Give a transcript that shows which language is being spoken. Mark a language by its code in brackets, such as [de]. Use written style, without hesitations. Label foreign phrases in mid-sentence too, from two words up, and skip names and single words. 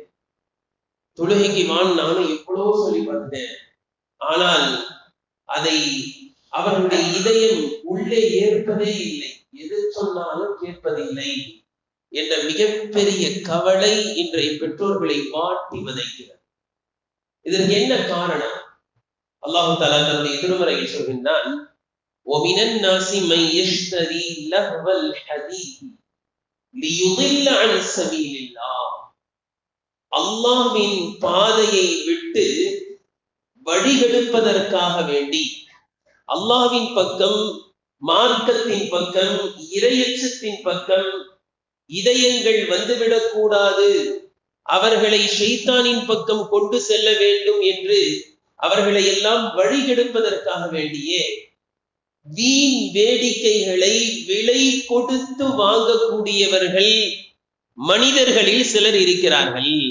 [ta] தொழுகைக்கு நானும் எவ்வளவோ சொல்லி பார்த்தேன், ஆனால் அதை அவர்களுடைய இதயம் உள்ளே ஏற்பதே இல்லை. எது சொன்னாலும் கேட்பதில்லை என்ற மிகப்பெரிய கவலை இன்றைய பெற்றோர்களை வாட்டி வதைக்கிறது. இதற்கு என்ன காரணம்? [ar] الله تعالى [ta] தன்னுடைய திருமறையில் சொல்கின்றான்: [ar] وَمِنَ النَّاسِ مَن يَشْتَرِي لَهْوَ الْحَدِيثِ لِيُضِلَّ عَنْ سَبِيلِ اللَّهِ. [ta] அல்லாஹ்வின் பாதையை விட்டு வழிகெடுப்பதற்காக வேண்டி, அல்லாஹ்வின் பக்கம், மார்க்கத்தின் பக்கம், இறையச்சத்தின் பக்கம் இதயங்கள் வந்துவிடக் கூடாது, அவர்களை ஷைத்தானின் பக்கம் கொண்டு செல்ல வேண்டும் என்று அவர்களை எல்லாம் வழிகெடுப்பதற்காக வேண்டியே வீண் வேடிக்கைகளை விலை கொடுத்து வாங்கக்கூடியவர்கள் மனிதர்களில் சிலர் இருக்கிறார்கள்.